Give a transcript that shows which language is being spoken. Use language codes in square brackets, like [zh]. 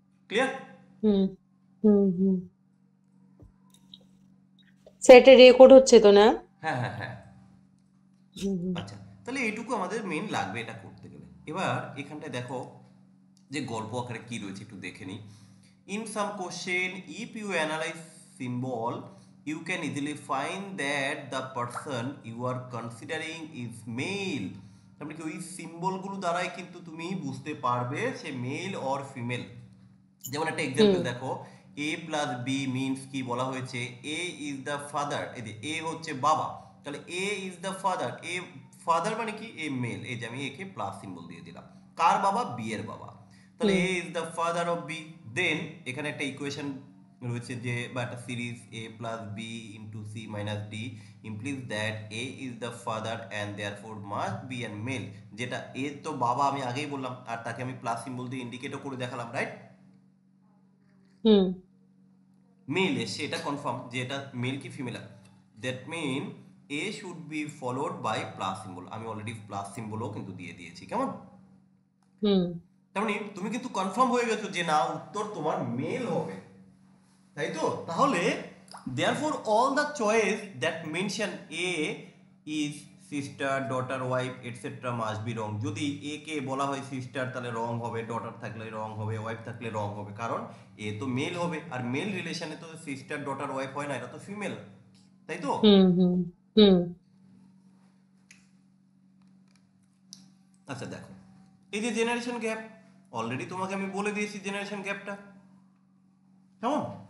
[bn] Clear? হুম হুম হুম। সেটা record হচ্ছে তো না? হ্যাঁ হ্যাঁ হ্যাঁ। হুম হুম আচ্ছা, তাহলে এইটুকু আমাদের মেন লাগবে এটা করতে গেলে। এবার এখানটায় দেখো যে গল্প আকারে কি রয়েছে একটু দেখে নিই। [en] In some question, if you analyze symbol, you can easily find that the person you are considering is male. [bn] তার মানে কি ওই সিম্বলগুলো দ্বারাই কিন্তু তুমি বুঝতে পারবে সে মেল অর ফিমেল। যেমন একটা এক্সাম্পল হুম দেখো, এ প্লাস বি মিনস কি বলা হয়েছে, [en] A is the father, [bn] এই যে এ হচ্ছে বাবা, তাহলে এ is the father, a father মানে কি এ মেল, এই যে আমি একে প্লাস সিম্বল দিয়ে দিলাম। কার বাবা? বি এর বাবা। তাহলে হুম [en] A is the father of B. [bn] দেন এখানে একটা ইকুয়েশন রয়েছে যে, বা একটা series, [en] A plus B into C minus D implies that A is the father and therefore must be an male. [bn] যেটা এ তো বাবা আমি আগেই বললাম, আর তাকে আমি প্লাস সিম্বল দিয়ে ইন্ডিকেটও করে দেখালাম, রাইট? হুম মেল এসছে, এটা কনফার্ম যে এটা মেল কি female. [en] That mean A should be followed by plus symbol. [bn] আমি অলরেডি প্লাস সিম্বলও কিন্তু দিয়ে দিয়েছি, কেমন? হুম তার মানে তুমি কিন্তু কনফার্ম হয়ে গেছো যে না, উত্তর তোমার মেল হবে, তাই তো? তাহলে [en] therefore all the choice that mention a is sister, daughter, wife etc must be wrong. [bn] যদি এ কে বলা হয় সিস্টার তাহলে রং হবে, ডটার থাকলে রং হবে, ওয়াইফ থাকলে রং হবে, কারণ এ তো মেল হবে, আর মেল রিলেশনে তো সিস্টার ডটার ওয়াইফ হয় না, এটা তো ফিমেল, তাই তো? হুম হুম হুম আচ্ছা দেখো, এই যে জেনারেশন গ্যাপ, অলরেডি তোমাকে আমি বলে দিয়েছি জেনারেশন গ্যাপটা, কেমন?